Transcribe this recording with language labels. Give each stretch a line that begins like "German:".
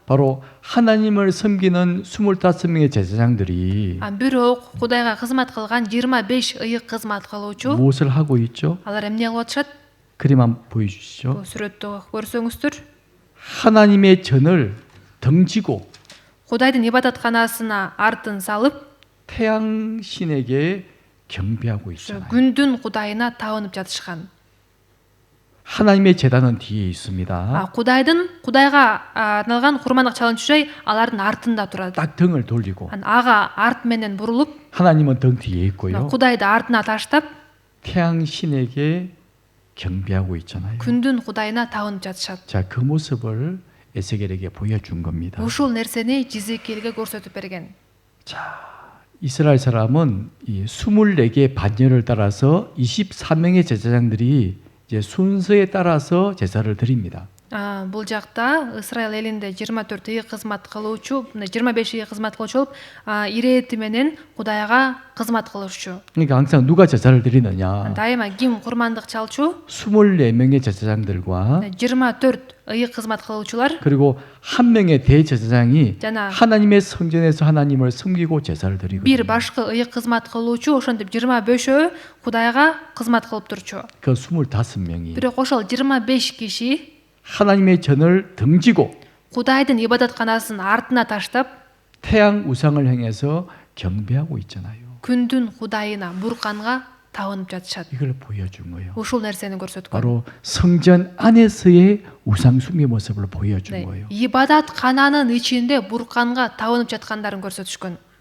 Korean: 바로 하나님을 섬기는 25명의 제사장들이
Kyrgyz: Бирок Кудайга кызмат кылган 25 ыйык кызмат кылуучу
Korean: 무엇을 하고 있죠?
Kyrgyz: алар эмне кылып атышат?
Korean: 그림 한번 보여주시죠.
Kyrgyz: Бул сүрөттө көрсөңүздөр,
Korean: 하나님의 전을 덩지고
Kyrgyz: Кудайдын ибадатканасына артын салып,
Korean: 태양 신에게 경배하고 있잖아요.
Kyrgyz: күндүн Кудайына табынып жатышкан.
Korean: 하나님의 제단은 뒤에 있습니다.
Kyrgyz: Кудайга арналган курмандык чалынчу жай алардын артында турат.
Korean: 딱 등을 돌리고
Kyrgyz: Ага арт менен бурулуп,
Korean: 하나님은 등 뒤에 있고요.
Kyrgyz: Кудайды артына таштап,
Korean: 태양 신에게 경배하고 있잖아요.
Kyrgyz: күндүн Кудайына табынып жатышат.
Korean: 자, 그 모습을 에스겔에게 보여준 겁니다.
Kyrgyz: Ушул нерсени Жизекиэлге көрсөтүп берген.
Korean: 이스라엘 사람은 이 24개 반열을 따라서 24명의 제사장들이 이제 순서에 따라서 제사를 드립니다.
Kyrgyz: Бул жакта Ысрайыл элинде 24 ый кызмат кылуучу, 25 ый кызмат кылуучу болуп, ирети менен Кудайга кызмат кылышчу.
Korean: 그러니까 항상 누가 제사를 드리느냐?
Kyrgyz: Дайыма ким курмандык чалчу?
Korean: 24명의 제사장들과
Kyrgyz: 24 ый кызмат кылуучулар
Korean: 그리고 한 명의 대제사장이
Kyrgyz: жана
Korean: 하나님의 성전에서 하나님을 섬기고 제사를
Kyrgyz: бир
Korean: 드리거든요.
Kyrgyz: башкы ый кызмат кылуучу, ошентип 25өө Кудайга кызмат кылып турчу.
Korean: 그 25명이
Kyrgyz: Бирок ошол 25 киши
Korean: 하나님의 전을 등지고
Kyrgyz: Кудайдын ибадатканасын артына таштап,
Korean: 태양 우상을 향해서 경배하고 있잖아요.
Kyrgyz: күндүн Кудайына, Бурканга табынып жатышат.
Korean: 이걸 보여준 거예요.
Kyrgyz: Ушул нерсени көрсөткөн.
Korean: 바로 성전 안에서의 우상 숭배 모습을 보여준 거예요.
Kyrgyz: ибадаткананын ичинде Бурканга табынып жаткандарын көрсөтүшкөн.